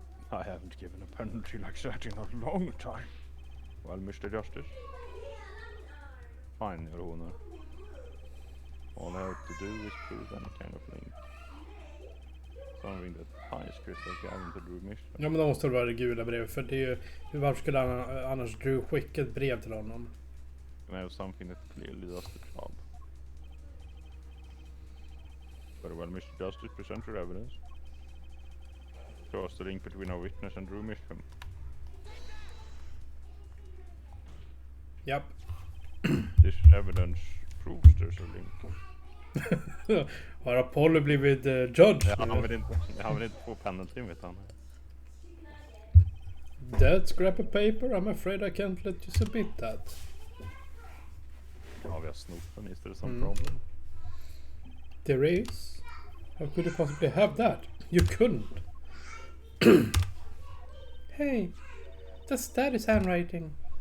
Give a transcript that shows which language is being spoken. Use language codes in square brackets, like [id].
[en] I haven't given a penalty like that in a long time. Well, Mr. Justice. Fine, Your Honor. All I have to do is prove any kind of link. Something that ties Christoph Gavin to Drew mission. [sv] Ja men då måste det vara det gula brevet, för det är ju... Varför skulle han annars Drew skicka ett brev till honom? [en] And I have something that clearly does the job. Very well, Mr. Justice, present your evidence. Show us the link between our witness and Drew mission. Japp. This evidence proves there's a link. [sv] Har Apollo blivit judge? Han vill inte få penalty vet han. [en] That scrap of paper? I'm afraid I can't let you submit that. [sv] Ja, vi har snott den, [en] is there some problem? There is? How could you possibly have that? You couldn't. Hey, that is handwriting.